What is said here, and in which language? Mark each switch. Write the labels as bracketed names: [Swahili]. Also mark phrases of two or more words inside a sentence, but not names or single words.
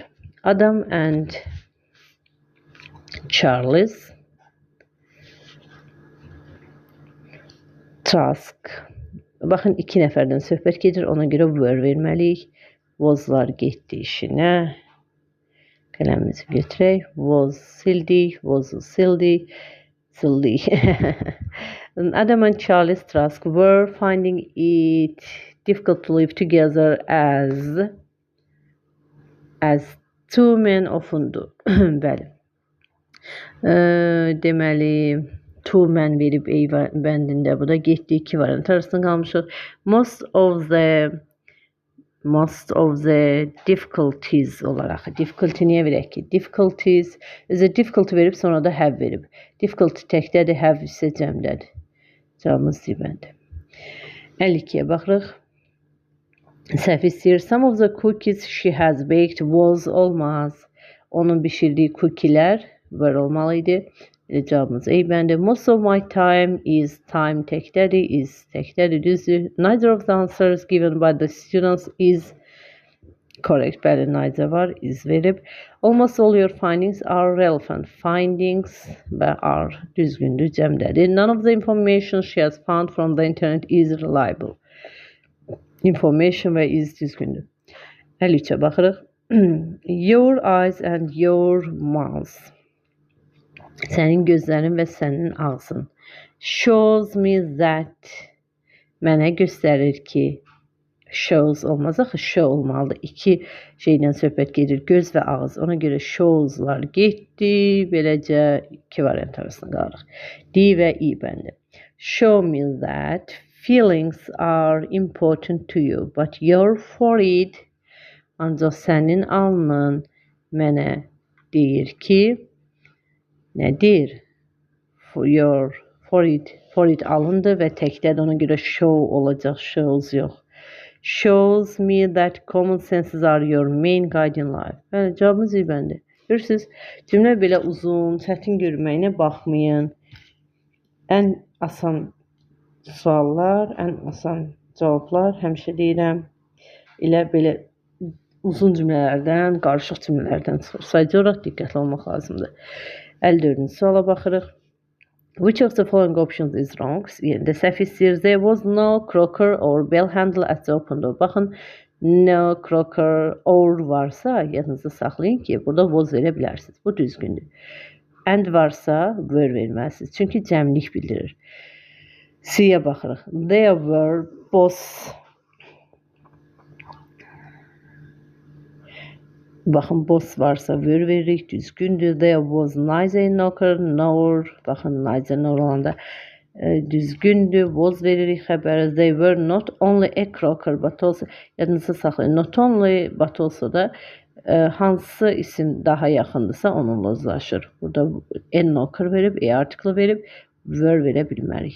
[English] Adam and Charles Trask. [Azerbaijani] Baxın, 2 nəfərdən söhbət gedir. Ona görə were verməliyik. Waslar getdi işinə. Qələmimizi götürək. Was sildik. Was-u sildik. Sildik. [English] Adam and Charles Trask were finding it difficult to live together as two men often do. [Azerbaijani] Bəli. Deməli, [English] two men [Azerbaijani] verib bəndində. Bu da getdi. 2 variant arasında qalmışıq. [English] Most of the difficulties olaraq. [Azerbaijani] Difficulty niyə verək ki? [English] Difficulties, difficulty [Azerbaijani] verib sonra da have verib. Difficulty təkdədir, have isə cəmdədir. Cavabımız C-bəndi. 52-yə baxırıq. Səhv istəyir. [English] Some of the cookies she has baked was olmaz. [Azerbaijani] Onun bişirdiyi cookie'lər var olmalıydı. Cavabımız A-bəndi. [English] Most of my time is time [Azerbaijani] təkdədir, is təkdədir, düzdür. [English] Neither of the answers given by the students is correct. [Azerbaijani] Bəli, neither var, is verib. [English] Almost all your findings are relevant. [Azerbaijani] Findings və are düzgündür, cəmdədir. [English] None of the information she has found from the internet is reliable. [Azerbaijani] Information və is düzgündür. 53-ə baxırıq. [English] Your eyes and your mouth. [Azerbaijani] Sənin gözlərin və sənin ağzın. [English] Shows me that. [Azerbaijani] Mənə göstərir ki. Shows olmaz axı, show olmalıdır. 2 şeydən söhbət gedir. Göz və ağız. Ona görə showslar getdi. Beləcə 2 variant arasında qalırıq. D və I bəndi. [English] Show me that feelings are important to you, but your forehead, [Azerbaijani] ancaq sənin alnın mənə deyir ki, nədir? [English] Your forehead [Azerbaijani] alındı və təkdədir. Ona görə show olacaq, shows yox. [English] Shows me that common senses are your main guide in life. [Azerbaijani] Bəli, cavabımız İ-bəndi. Görürsünüz, cümlə belə uzun, çətin görməyinə baxmayın. Ən asan suallar, ən asan cavablar, həmişə deyirəm, elə belə uzun cümlələrdən, qarışıq cümlələrdən çıxır. Sadəcə olaraq diqqətli olmaq lazımdır. 54-cü suala baxırıq. [English] Which of the following options is wrong? [Azerbaijani] The səhv istəyir. [English] There was no crocker or bell handle at the open door. [Azerbaijani] Baxın, [English] no crocker or [Azerbaijani] varsa yadınızda saxlayın ki, burada was verə bilərsiniz. Bu düzgündür. And varsa were verməlisiniz. Çünki cəmlik bildirir. C-yə baxırıq. [English] There were both. [Azerbaijani] Baxın, both varsa were veririk, düzgündür. [English] There was neither a knocker nor, [Azerbaijani] baxın, [English] neither nor [Azerbaijani] olanda düzgündür. Was veririk xəbəri. [English] They were not only a crocker, but also, [Azerbaijani] yadınızda saxlayın. [English] Not only, but also [Azerbaijani] da hansı isim daha yaxındırsa onunla uzlaşır. Burada [English] a knocker [Azerbaijani] verib, [English] a article [Azerbaijani] verib, were verə bilmərik.